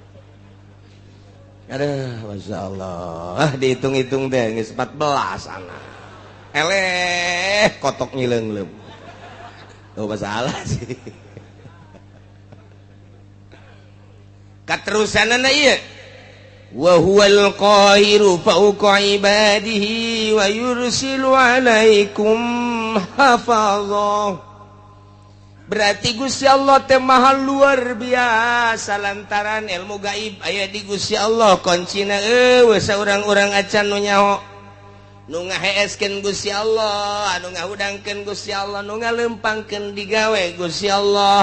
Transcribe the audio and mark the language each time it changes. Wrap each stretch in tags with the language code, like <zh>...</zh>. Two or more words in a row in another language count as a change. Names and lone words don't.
<su>Aduh, masyaallah. Dihitung-hitung teh geus 14 ana. Eleh kotok nyileungleum. Tuh masalah sih. Katerusanana ieu</su> <ar>وهو القاهر فوق عباده ويرسل عليكم حفظة.</ar> <su>Berarti Gusti Allah teh maha luar biasa lantaran ilmu gaib aya di Gusti Allah kuncina eueuh saurang-urang acan nu nyaho nu ngaheeskeun Gusti Allah anu ngahudangkeun Gusti Allah nu ngalempangkeun digawe Gusti Allah.</su>